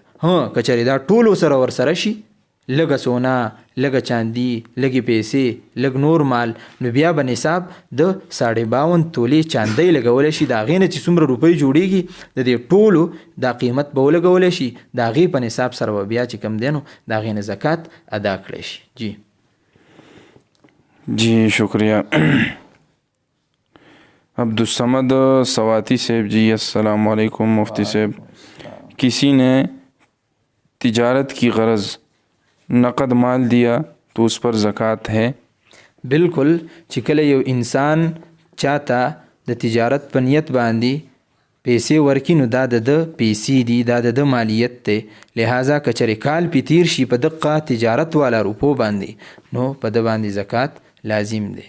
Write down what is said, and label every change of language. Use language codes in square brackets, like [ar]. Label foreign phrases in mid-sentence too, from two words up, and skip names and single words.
[ps] کچرې دا ټول سره ورسره شي، لږه سونا، لږه چاندي، لږې پیسې، لږ نور مال، نو بیا به نصاب د 52 تولې چاندۍ لګولی شي. د هغې نه چې څومره روپۍ جوړېږي د دې ټولو دا قیمت به ولګولی شي، د هغې په نصاب سره به بیا چې کوم دی نو د هغې نه زکات ادا کړی شي. [ur] جی شکریہ. عبدالصمد سواتی صاحب جی [ar] السلام علیکم. [ur] مفتی صاحب کسی نے تجارت کی غرض نقد مال دیا تو اس پر زکات ہے؟ [ps] بالکل. چې کله یو انسان چاته د تجارت په نیت باندې پیسې ورکي نو دا د پیسې دي، دا د مالیت دی. لہذا کچرې کال پې تیر شي په دقه تجارت والا روپو باندې نو په ده باندې زکات لازم دی.